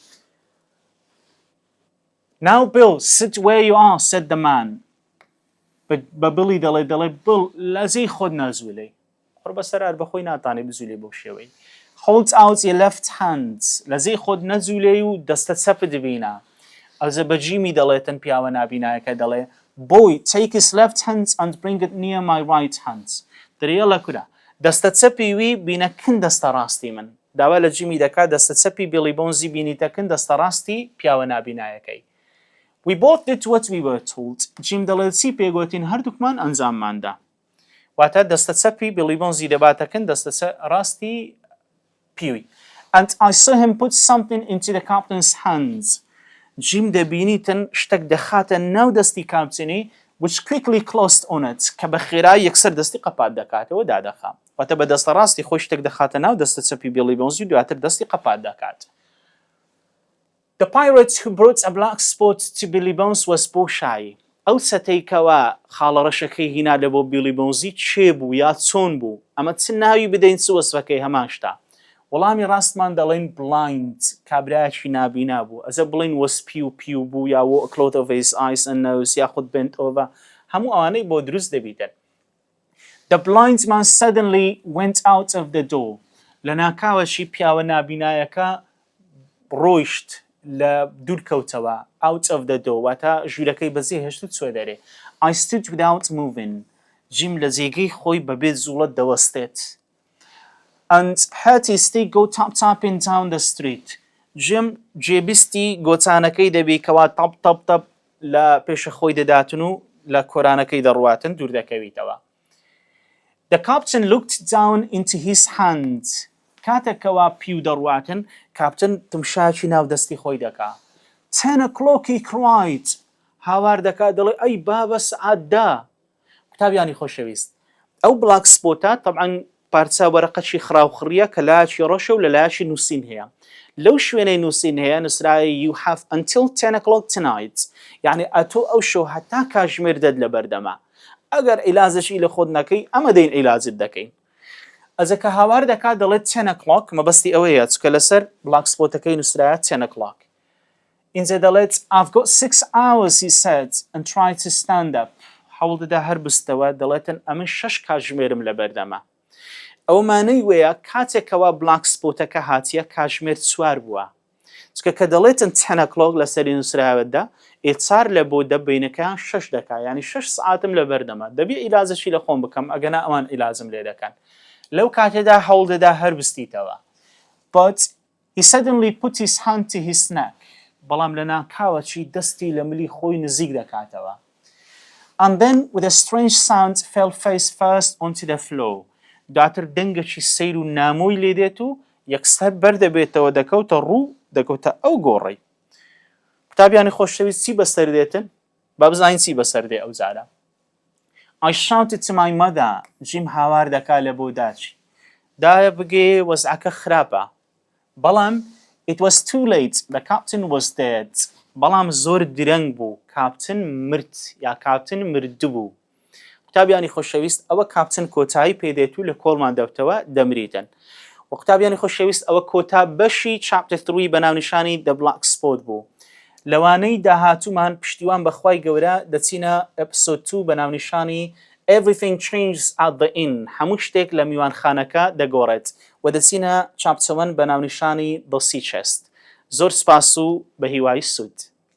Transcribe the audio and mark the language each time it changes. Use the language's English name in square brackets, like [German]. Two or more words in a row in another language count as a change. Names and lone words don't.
[English] Now Bill, sit where you are, said the man. [Central Kurdish] بە بڵی دەڵێ بڵ لەزەی خۆت نازوولەی قوربەسەر بەخۆی ناتانێ بزوولێ بۆ شێوەی. [English] hold out your left hand [Central Kurdish] لەزەی خۆت نەجوولێ و دەستە چەپت بینە ئەوزە بە جیمی دەڵێتن پیاوە نابینایەکە دەڵێ [English] boy take his left hand and bring it near my right hand [Central Kurdish] دەریە لە کورە دەستە چەپی وی بینە کن دەستە ڕاستی من داوا لە جیمی دەکات دەستە چەپی بیلی بۆنزی بینیتەکن دەستە ڕاستی پیاوە نابینایەکەی [English] We both did what we were told. [Central Kurdish] جیم دەڵێت چی پێگوتین هەردووکمان ئەنجامماندا واتە دەستە چەپی بیلی بۆنزی دەباتەکن دەستە ڕاستی پیوی [English] And I saw him put something into the captain's hands. [Central Kurdish] جیم دەبینیتن شتێک دەخاتە ناو دەستی کاپتنی [English] which quickly closed on it [Central Kurdish] کە بە خێرایی یەکسەر دەستی قەپات دەکاتەوە دادەخا واتە بە دەستە ڕاستی خۆی شتێک دەخاتە ناو دەستە چەپی بیلی بۆنزی دواتر دەستی قەپات دەکات [English] The pirate who brought a black spot to Billy Bones was [Central Kurdish] بۆشایی ئەو چەتەیکەوە خاڵە ڕەشەکەی هینا لە بۆ بیلی بۆنزی چێ بوو یا چۆن بوو ئەمە چ ناوی بدەین چ وەسفەکەی هەمان شتا وەڵامی ڕاستمان دەڵێن بلایند کابرایەکی نابینا بوو ئەزە بڵین وەسپی و پیو بوو یا [English] وە cloth of his eyes and nose [Central Kurdish] یاخود [English] bent over [Central Kurdish] هەموو ئەوانەی بۆ دروست دەبیتن [English] The blind man suddenly went out of the door [Central Kurdish] لە ناکاوەشی پیاوە نابینایەکە ڕۆیشت لە دوور کەوتەوە [English] out of the door [Central Kurdish] واتە ژوورەکەی بەجێ هێشت و چوە دەرێ [English] I stood without moving [Central Kurdish] جیم لە جێگەی خۆی بەبێ جوڵەت دەوەستێت [English] and heard his stick go tap-tapping down the street. [Central Kurdish] Jim جێبیستی گۆچانەکەی دەبی کەوا تەپ تەپ تەپ لە پێشە خۆی دەداتن و لە کۆرانەکەی دەڕواتن دوور دەکەویتەوە. [English] The captain looked down into his hand. [Central Kurdish] کاتێکەوە پیو دەڕواتن کاپتن تمشاکی ناو دەستی خۆی دەکا. [English] 10 o'clock he cried. [Central Kurdish] هاوار دەکا دەڵێ ئەی بابە سعات دا. قوتابیانی خۆشەویست. ئەو بلاک سپۆتە طبعاً پارچە وەرەقەشی خراوخڕیە کە لایەکی ڕۆشە و لە لایەکی نووسین هەیە لەو شوێنەی نووسین هەیە نووسرای [English] you have until 10 o'clock tonight [Central Kurdish] یعنی ئەتۆ ئەو شەو هەتا کاتژمێر دەت لە بەردەما ئەگەر عیلازەشی لە خۆت نەکەی ئەمە دەین عیلازت دەکەین ئەزە کە هاوار دەکات دەڵێت 10 o'clock مەبەستی ئەوەیە چکە لەسەر بلاک سپۆتەکەی نووسرایە 10 o'clock اینجا دەڵێت [English] I've got 6 hours he said and tried to stand up [Central Kurdish] هەوڵ دەدا هەر بستەوە دەڵێتن ئەمن 6 کاتژمێرم لە بەردەما ئەومانەی وەیە کاتێکەوە بلاک سپۆتەکە هاتیە کاتژمێر 4 بووە چکە کە دەڵێتن 10 o'clock لەسەری نووسراوەتدا ئێچار لە بۆ دەبینەکەیان 6 دەکا ینی 6 سعاتم لە بەردەما دەبێ ئیلازەشی لە خۆم بکەم ئەگەنا ئەوان ئیلازم لێ دەکەن لەو کاتێدا هەوڵ دەدا هەر بستیتەوە [English] but he suddenly put his hand to his neck [Central Kurdish] بەڵام لە ناکاوەچی دەستی لە ملی خۆی نزیک دەکاتەوە [English] and then with a strange sound fell face first onto the floor [Central Kurdish] دواتر دەنگەکی سەیر و نامۆی لێ دێت و یەکسەر بەردەبێتەوە دەکەوتە ڕوو دەکەوتە ئەو گۆڕەی قوتابیانی خۆشەویست چی بەسەر دێتن با بزانین چی بەسەر دێ ئەو جارە [English] I shouted to my mother [Central Kurdish] جیم هاوار دەکا لە بۆ داچی دایە بگێ وەزعەکە خراپە بەڵام [English] it was too late the captain was [Central Kurdish] dead بەڵام زۆر درەنگ بوو کاپتن مرد یا کاپتن مردوو قوتابیانی خۆشەویست ئەوە کاپتن کۆتایی پێدێت و لە کۆڵمان دەوتەوە دەمریتن و قوتابیانی خۆشەویست ئەوە کۆتا بەشی چاپتر 3 بە ناونیشانی The Black Spot بوو لەوانەی داهاتوومان پشتیوان بەخوای گەورە دەچینە ئەپسۆد 2 بە ناونیشانی Everything Changes at the Inn هەموو شتێک لە میوانخانەکە دەگۆڕێت و دەچینە چاپتر 1 بە ناونیشانی The Sea Chest زۆر سپاس و بە هیوای سوود